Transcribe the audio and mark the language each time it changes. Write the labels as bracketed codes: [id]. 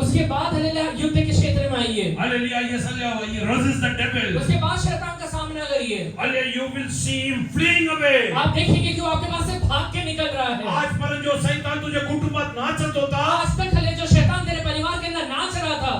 [hi] उसके बाद हालेलुया युद्ध के क्षेत्र में आइए. [en] Hallelujah, yes, hallelujah. Resist the devil. [hi] उसके बाद शैतान का सामना करिए. [en] Hallelujah, you will see him fleeing away. [hi] आप देखेंगे कि वो आपके पास से भाग के निकल रहा है. [mr] आजपर्यंत जो शैतान तुझ्या कुटुंबात नाचत होता, [hi] आज तक हले जो शैतान तेरे परिवार के अंदर नाच रहा था,